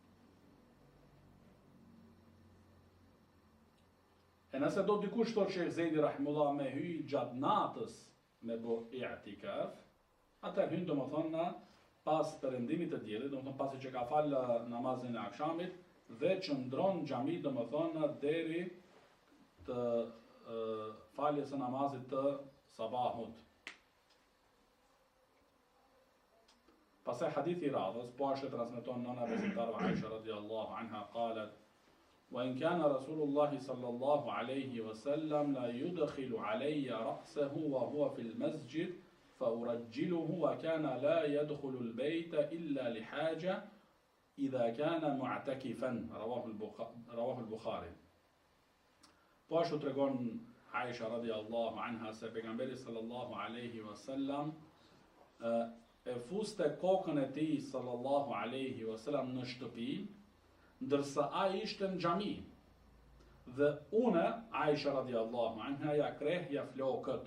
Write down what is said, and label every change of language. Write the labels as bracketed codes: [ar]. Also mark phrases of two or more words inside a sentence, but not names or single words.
[sq] E nëse do dikush thotë Sheikh Zejdi rahimullah me hyj gjatë natës me bo i'tikaf, atëherë hyn domethënë pas perëndimit të diellit, domethënë pasi që ka fal namazin e akşamit dhe qëndron në xhami domethënë deri të faljes së namazit të sabahut. Pastaj hadithi i radhës, po ashtu transmeton nëna besimtarve Aisha radiallahu anha qalet: [ar] "وإن كان رسول الله صلى الله عليه وسلم لا يدخل علي رأسه وهو في المسجد فأرجله وكان لا يدخل البيت إلا لحاجة إذا كان معتكفا." رواه البخاري. [sq] Po ashtu tregon Aisha [ar] رضي الله عنها [sq] se pejgamberi [ar] صلى الله عليه وسلم [sq] e fuste kokën e tij [ar] صلى الله عليه وسلم [sq] në shtëpi, ndërsa ai ishte në xhami. Dhe une, Aisha [ar] رضي الله عنها, [sq] ja krehja flokët.